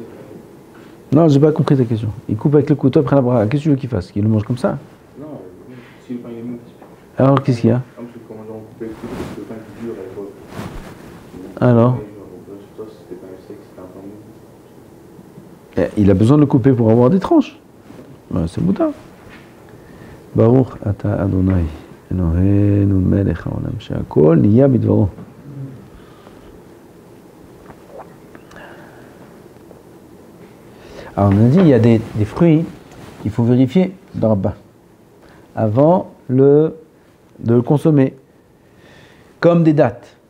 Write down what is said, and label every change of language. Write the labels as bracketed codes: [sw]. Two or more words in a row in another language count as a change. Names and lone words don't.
[fr] Non, j'ai pas compris ta question. Il coupe avec le couteau après la bracha. Qu'est-ce que tu veux qu'il fasse? Qu'il le mange comme ça? Non, si le pain il est mou. Alors, qu'est-ce qu'il y a? Parce que quand on coupe avec le couteau, parce que le pain est dur à l'époque. Alors? Toi, c'était pas sec, c'était un pain mou. Il a besoin de le couper pour avoir des tranches. Ouais, c'est mouta. [he] ברוך אתה אדוני. אלוהינו מלך העולם שהכל נהיה בדברו. [fr] Alors on a dit il y a des fruits qu'il faut vérifier dans le bain avant de le consommer. Comme des dattes.